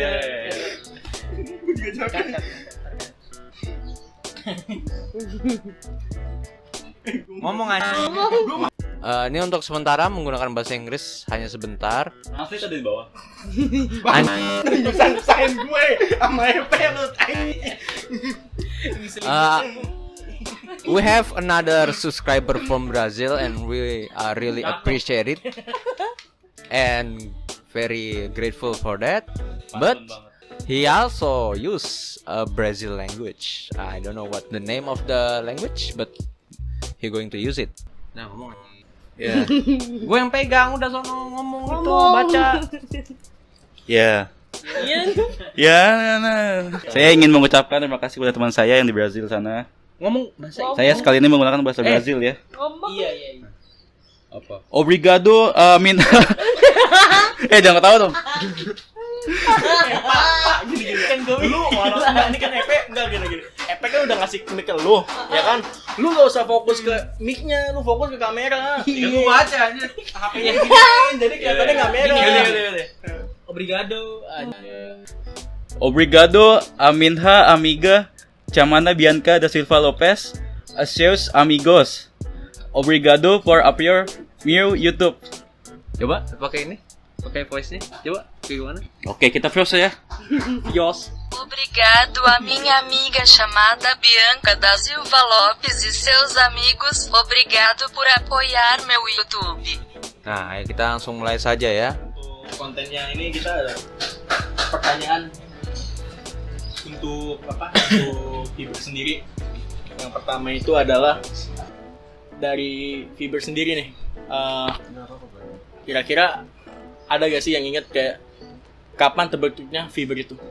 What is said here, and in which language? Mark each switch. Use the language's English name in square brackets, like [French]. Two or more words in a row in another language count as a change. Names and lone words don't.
[Indonesian] Gue juga capek. Ngomong aja. Ini untuk sementara menggunakan bahasa Inggris hanya sebentar. Translate ada di bawah. Nyusahin gue sama EP lu [English] We have another subscriber from Brazil and we really appreciate it and very grateful for that. But he also use a Brazil language. I don't know what the name of the language, but he going to use it. [Indonesian] Nah ngomong. Ya. Gue yang pegang udah sono ngomong itu baca. Ya. Nah. Saya ingin mengucapkan terima kasih kepada teman saya yang di Brazil sana. Ngomong bahasa Saya sekali ini menggunakan bahasa Brazil ya. Iya. apa? Obrigado, min. Jangan ketawa dong. Pak, gini. Kan gue lu orang ini kan EP enggak gini. EP kan udah ngasih mic ke lu, ya kan? Lu enggak usah fokus ke mic-nya, lu fokus ke kamera. Ya gua baca aja. HP-nya gini, jadi kelihatannya kamera. Gini. Obrigado. [Portuguese] Obrigado, aminha, amiga, chamana Bianca da Silva Lopez, seus amigos. [English] Obrigado for appear new YouTube. [Indonesian] Coba pakai ini. Pakai voice nih. Coba gimana? Oke, kita first ya. Yos. [Portuguese] Obrigado a minha amiga chamada Bianca da Silva Lopes e seus amigos. Obrigado por apoiar meu YouTube. [Indonesian] Nah, ayo kita langsung mulai saja ya. Untuk kontennya ini kita ada pertanyaan untuk Fiber sendiri. Yang pertama itu adalah dari Fiber sendiri nih. Kira-kira ada gak sih yang inget kayak kapan terbentuknya Fiber itu?